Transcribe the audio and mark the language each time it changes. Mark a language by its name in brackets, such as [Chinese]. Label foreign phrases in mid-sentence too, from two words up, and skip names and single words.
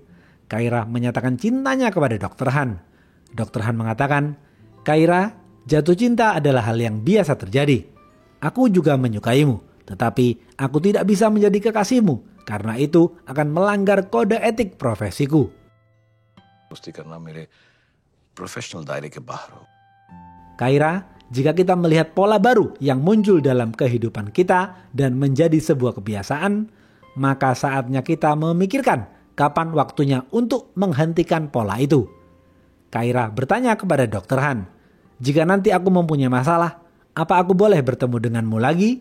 [Indonesian] Kaira menyatakan cintanya kepada Dr. Han. Dr. Han mengatakan, Kaira, jatuh cinta adalah hal yang biasa terjadi. Aku juga menyukaimu, tetapi aku tidak bisa menjadi kekasihmu karena itu akan melanggar kode etik profesiku. [Hindi] दोस्ती करना मेरे प्रोफेशनल दायरे के बाहर हो. [Indonesian] Kaira, jika kita melihat pola baru yang muncul dalam kehidupan kita dan menjadi sebuah kebiasaan, maka saatnya kita memikirkan kapan waktunya untuk menghentikan pola itu. Kaira bertanya kepada Dr. Han, jika nanti aku mempunyai masalah, apa aku boleh bertemu denganmu lagi?